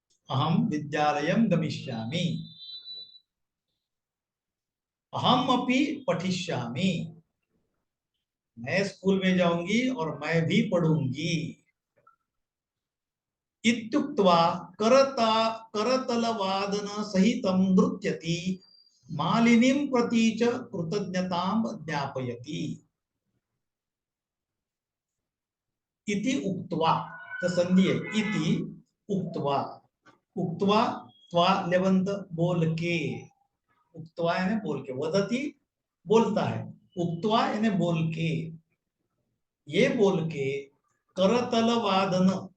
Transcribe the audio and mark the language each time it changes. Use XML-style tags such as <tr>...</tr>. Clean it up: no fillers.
<sa>अहम विद्यालयम गमिष्यामि, अहम अपि पठिष्यामि,</sa> <hi>मैं स्कूल में जाऊंगी और मैं भी पढ़ूंगी।</hi> <sa>इत्युक्त्वा करतलवादन सहितं नृत्यति, मालिनीं प्रति च कृतज्ञतां ज्ञापयति।</sa> <hi>इति उक्त्वा, तो संधि है, इति उक्त्वा, उक्त्वा त्वा लेवंत, बोल के, उक्त्वा यानी बोल के, वदति बोलता है, उक्त्वा यानी बोल के, ये बोल के, करतल वादन,</hi>